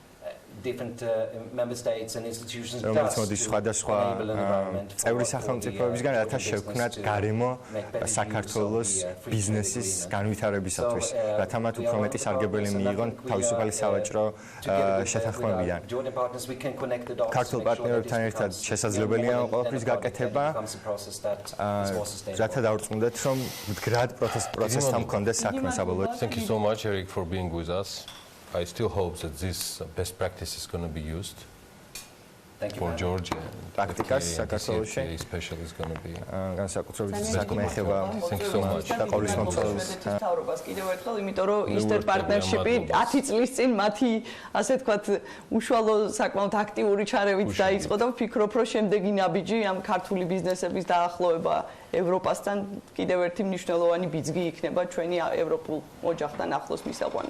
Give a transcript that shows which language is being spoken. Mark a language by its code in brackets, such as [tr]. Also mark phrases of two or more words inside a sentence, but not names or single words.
[ka] რომელიც მოდის სხვადასხვა წევრი სახელმწიფოებისგან, რათა შევქმნათ გარემო საქართველოს ბიზნესის განვითარებისათვის, რათა მათ უფრო მეტი სარგებელი მიიღონ თავისუფალი სავაჭრო შეთანხმებიდან. ქართულ პარტნიორებთან ერთად შესაძლებელია ყველაფრის გაკეთება, რათა დავრწმუნდეთ, რომ მდგრად პროცესთან მქონდეს საქმე საბოლოოდ. [en] Thank you so much Eric for being with us. I still hope that this best practice is going to be used for Georgia. [ka] Practice, საქართველოში [en] especially is going to be. [ka] განსაკუთრებით საქმე ეხება. [en] Thank you so much. [ka] დაყოლის მომცველს. მთავრობას კიდევ ერთხელ, იმიტომ რომ [en] Eastern Partnership- [ka] ი 10 წლის წინ მათი, ასე ვთქვათ, უშუალო საკმაოდ აქტიური ჩარევით დაიწყო და ვფიქრობ, რომ შემდეგი ნაბიჯი ამ ქართული ბიზნესების დაახლოება ევროპასთან კიდევ ერთი მნიშვნელოვანი ბიძგი იქნება ჩვენი ევროპულ ოჯახთან ახლოს მისაყვანად.